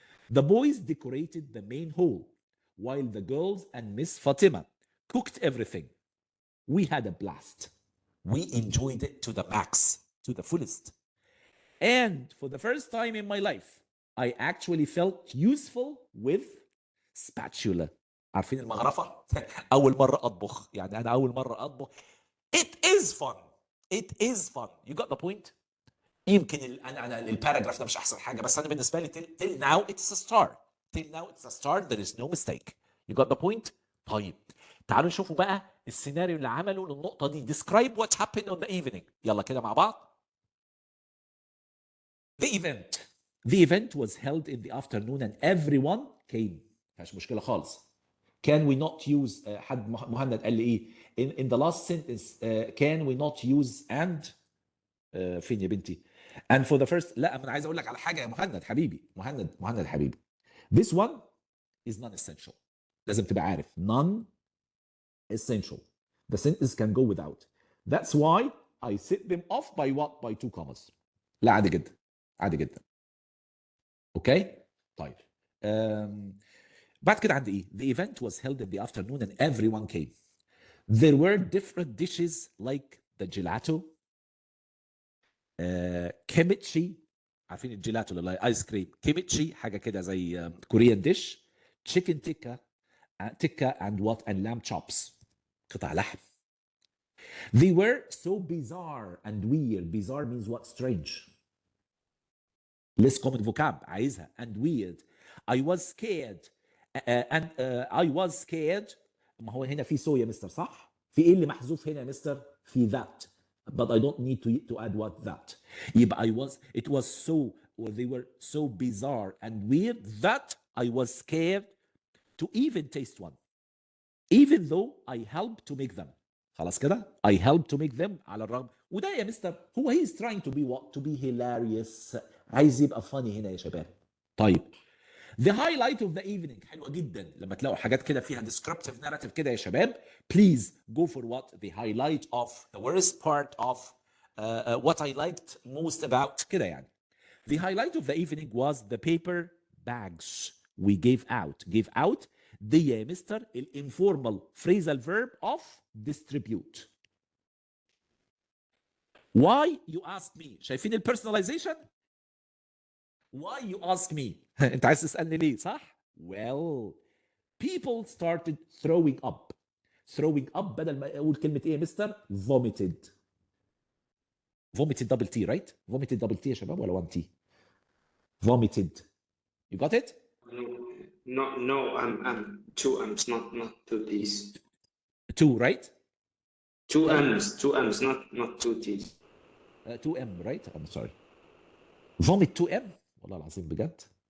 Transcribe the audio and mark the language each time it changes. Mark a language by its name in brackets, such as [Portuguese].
[English] The boys decorated the main hall, while the girls and Miss Fatima cooked everything. We had a blast. We enjoyed it to the max, to the fullest. And for the first time in my life, I actually felt useful with spatula. [Arabic] عارفين المغرفة؟ أول مرة أطبخ، يعني أنا أول مرة أطبخ. [English] It is fun. It is fun. You got the point? [Arabic] يمكن انا الباراجراف ده مش احسن حاجه، بس انا بالنسبه لي [English] till now it's a start. Till now it's a start. There is no mistake. You got the point? [Arabic] طيب تعالوا نشوفوا بقى السيناريو [English] اللي عمله للنقطه دي. Describe what happened on the evening. [Arabic] يلا كده مع بعض. [English] The event. The event was held in the afternoon and everyone came. [Arabic] مفيش مشكله خالص. Can we not use حد مهند قال لي ايه [English] in the last sentence can we not use [Arabic] and فين يا بنتي؟ And for the first لا انا عايز اقول لك على حاجه يا مهند حبيبي، مهند حبيبي. [English] This one is non-essential. [Arabic] لازم تبقى عارف [English] non-essential. The sentence can go without. That's why I set them off by what? By 2 commas. [Arabic] لا عادي جدا. عادي جدا. اوكي؟ طيب. بعد كده عندي ايه؟ [English] The event was held in the afternoon and everyone came. There were different dishes like the gelato, kimchi. [Arabic] عارفين الجيلاتو اللي ايس كريم؟ كيميتشي حاجه كده زي كوريان ديش. [English] chicken tikka and what and lamb chops [Arabic] قطع لحم. [English] They were so bizarre and weird. Bizarre means what? Strange. Less common vocab [Arabic] عايزها. [English] And weird. I was scared and I was scared. [Arabic] ما هو هنا في سو يا مستر صح؟ في ايه اللي محذوف هنا يا مستر؟ في [English] that. But I don't need to add what that. [Arabic] يبقى [English] it was so, or they were so bizarre and weird that I was scared to even taste one. Even though I helped to make them. [Arabic] خلاص كده؟ [English] I helped to make them [Arabic] على الرغم. وده يا مستر هو [English] he is trying to be what? To be hilarious. [Arabic] عايز يبقى funny هنا يا شباب. طيب. [English] The highlight of the evening [Arabic] حلوة جدا لما تلاقوا حاجات كده فيها descriptive narrative كده يا شباب. [English] Please go for what? The highlight of the worst part of what I liked most about كده يعني. The highlight of the evening was the paper bags we gave out. Gave out دي يا mister informal phrasal verb of distribute. Why you ask me? [Arabic] شايفين [English] personalization? Why you ask me? [Arabic] انت عايز تسألني ليه صح؟ [English] Well, people started throwing up. Throwing up [Arabic] بدل ما اقول كلمة ايه يا مستر؟ [English] Vomited. Vomited double T, right? Vomited double T [Arabic] يا شباب ولا [English] 1 T? Vomited. You got it? No, I'm 2 M's, not 2 T's. 2, right? 2 M's, not 2 T's. 2M, right? I'm sorry. Vomit 2M? [Arabic] والله العظيم بجد.